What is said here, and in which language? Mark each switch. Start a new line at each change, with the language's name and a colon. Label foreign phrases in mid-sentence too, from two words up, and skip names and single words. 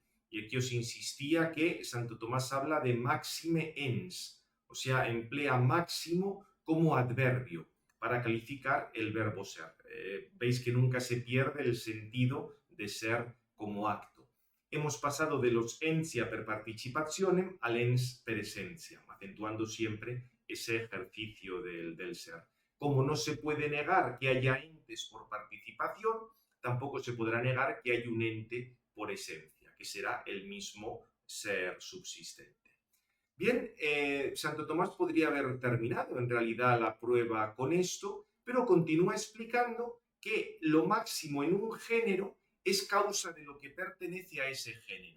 Spanish: Y aquí os insistía que Santo Tomás habla de
Latin: maxime ens,
Spanish: o sea, emplea máximo como adverbio para calificar el verbo ser. Veis que nunca se pierde el sentido de ser como acto. Hemos pasado de los
Latin: ensia per participationem
Spanish: al
Latin: ens per essentia,
Spanish: acentuando siempre ese ejercicio del ser. Como no se puede negar que haya entes por participación, tampoco se podrá negar que hay un ente por esencia, que será el mismo ser subsistente. Bien, Santo Tomás podría haber terminado en realidad la prueba con esto, pero continúa explicando que lo máximo en un género es causa de lo que pertenece a ese género.